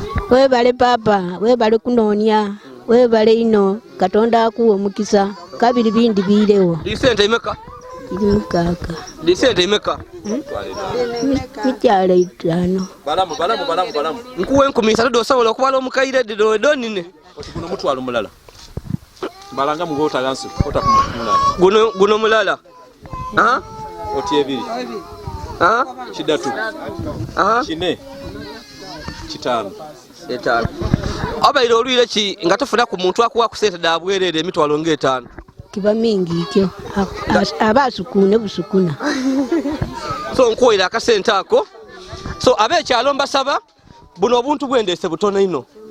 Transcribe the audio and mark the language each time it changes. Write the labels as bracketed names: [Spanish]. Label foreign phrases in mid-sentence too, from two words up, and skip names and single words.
[Soga] Webale papa, webale kunoonya, webale ino, Katonda akuwa omukisa, kabiri bindi biirewo. Di sente imeka? Iri mukaaga. Di sente imeka? Hmm? Mi-, mitwalo etaano. Balamu, balamu, balamu, balamu. Nkuwa enkumi isatu dosobola okubala omukaire dido edonine. Oti guno mutwalo mulala. Balanga mu gota gansi, gota ku mulala. Guno, guno mulala. Aha. Oti ebiri. Aha. Kidatu. Aha. Kine. Kitaano. Etaano. Abaire olwire ki nga tofuna ku muntu akuwa ku sente da bwerere emitwalo nga etaano? Kiba mingi ekyo. As-, aba asukune busukuna. So nkuwera akasente ako. So abekyalo mbasaba buno obuntu bwendese butono ino.